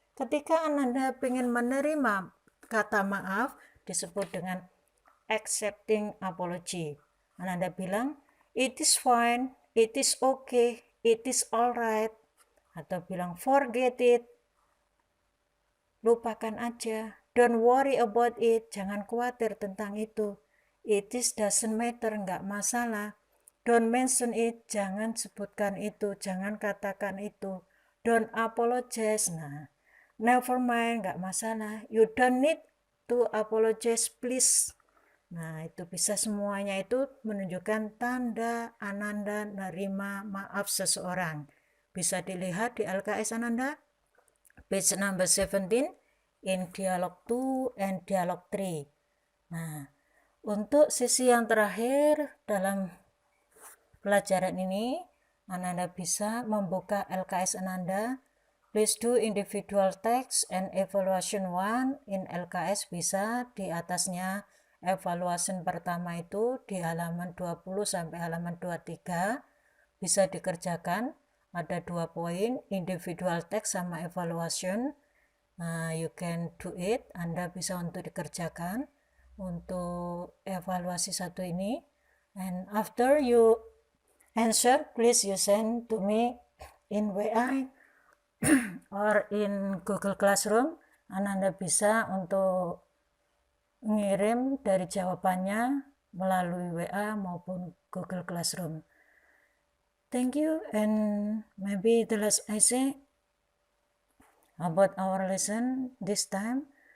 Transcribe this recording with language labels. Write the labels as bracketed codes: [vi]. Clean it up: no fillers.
[id] Ketika Ananda ingin menerima kata maaf disebut dengan accepting apology. Ananda bilang, [en] it is fine, it is okay, it is alright. [id] Atau bilang [en] forget it, [id] lupakan aja. [en] Don't worry about it, [id] jangan khawatir tentang itu. [en] It is doesn't matter, [id] nggak masalah. [en] Don't mention it, [id] jangan sebutkan itu, jangan katakan itu. [en] Don't apologize, nah. Never mind, [id] nggak masalah. [en] You don't need to apologize, please. [id] Nah, itu bisa semuanya itu menunjukkan tanda Ananda nerima maaf seseorang. Bisa dilihat di LKS Ananda, [en] page number 17, in dialog 2 and dialog 3. [id] Nah, untuk sesi yang terakhir dalam pelajaran ini, Ananda bisa membuka LKS Ananda. [en] Please do individual text and evaluation 1 in LKS [id] bisa di atasnya. Evaluation pertama itu di halaman 20 sampai halaman 23 bisa dikerjakan. Ada 2 poin, individual text sama evaluation. [en] You can do it, [id] Anda bisa untuk dikerjakan untuk evaluasi 1 ini. [en] And after you answer, please you send to me in WA or in Google Classroom. [id] Anda bisa untuk ngirim dari jawabannya melalui WA maupun Google Classroom. [en] Thank you, and maybe the last I say about our lesson this time.